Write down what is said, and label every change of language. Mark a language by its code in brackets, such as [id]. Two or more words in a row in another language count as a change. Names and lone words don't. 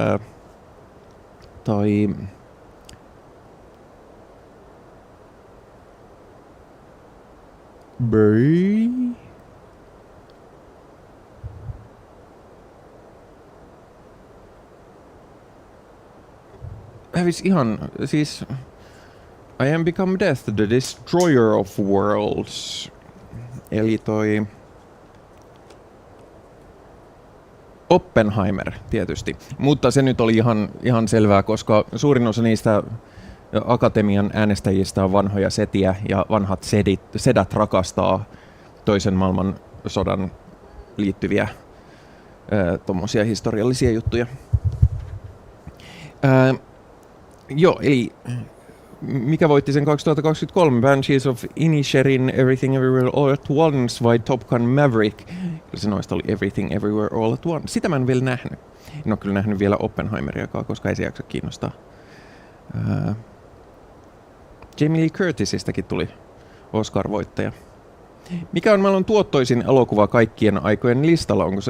[fi] Bray? Hävis ihan, siis [en] I am become death, the destroyer of worlds. [fi] Eli Oppenheimer tietysti, mutta se nyt oli ihan selvää, koska suurin osa niistä akatemian äänestäjistä on vanhoja setiä ja vanhat sedät rakastaa toisen maailmansodan liittyviä tommosia historiallisia juttuja. Joo, eli mikä voitti sen 2023? Banshees of Inisherin, Everything Everywhere All at Once vai Top Gun Maverick? Se noista oli Everything Everywhere All at Once. Sitä mä en vielä nähnyt. En ole kyllä nähnyt vielä Oppenheimeriakaan, koska ei se jaksa kiinnostaa. Jamie Lee Curtisistäkin tuli Oscar-voittaja. Mikä on maailman tuottoisin elokuva kaikkien aikojen listalla?